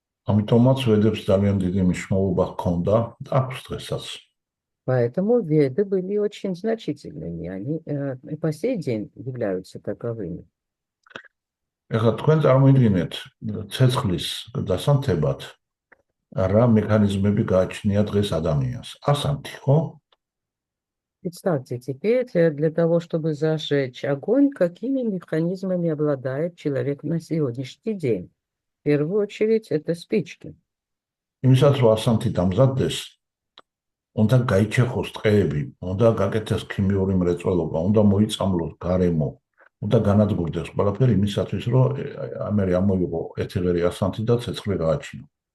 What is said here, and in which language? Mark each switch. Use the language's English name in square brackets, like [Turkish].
[Georgian] ამიტომაც ვედებს ძალიან დიდი მნიშვნელობა ჰქონდა და აქვს დღესაც. [Russian] Поэтому веды были очень значительными, они и по сей день являются таковыми. [Georgian] ეხლა თქვენ წარმოიდგინეთ ცეცხლის დასანთებად რა მექანიზმები გააჩნია დღეს ადამიანს. ასანთი, ხო? [Russian] Представьте теперь, для того, чтобы зажечь огонь, какими механизмами обладает человек на сегодняшний день. В первую очередь, это спички. [Georgian] იმისაც რომ ასანთი დამზადდეს, უნდა გაიჩეხოს ტყეები, უნდა გაკეთდეს ქიმიური მრეწველობა, უნდა მოიწამლოს გარემო, უნდა განადგურდეს ყველაფერი იმისათვის, რომ ამერი ამოიღო ეთერული ასანთი და ცეცხლი გააჩინო.